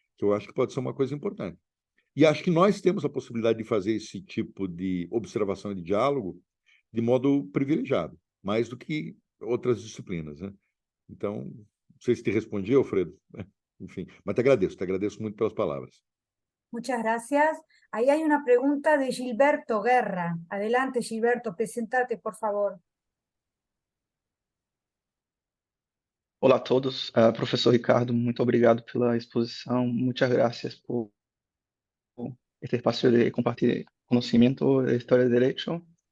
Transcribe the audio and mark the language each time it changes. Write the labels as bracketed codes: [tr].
[pt] Que eu acho que pode ser uma coisa importante. E acho que nós temos a possibilidade de fazer esse tipo de observação e de diálogo de modo privilegiado, mais do que outras disciplinas, né? Então, não sei se te respondi, Alfredo. Enfim, mas te agradeço muito pelas palavras. [es] Muchas gracias. Ahí hay una pregunta de Gilberto Guerra. Adelante, Gilberto, presentate, por favor. [pt] Olá a todos. Professor Ricardo, muito obrigado pela exposição. [es] Muchas gracias por este espacio de compartir conocimiento de historia del derecho.